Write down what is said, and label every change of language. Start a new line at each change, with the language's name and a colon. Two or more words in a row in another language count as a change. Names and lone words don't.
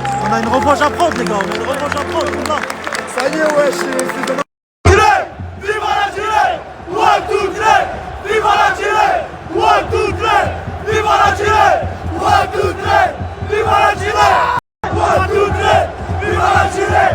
French: On a une revanche à prendre, les gars. On a une revanche à prendre. Ça y est, ouais, c'est dommage. Viva l'Algérie!
English: One, two, three!
French: Viva l'Algérie!
English: One, two, three!
French: Viva l'Algérie!
English: One, two, three!
French: Viva l'Algérie!
English: One, two, three!
French: Viva l'Algérie!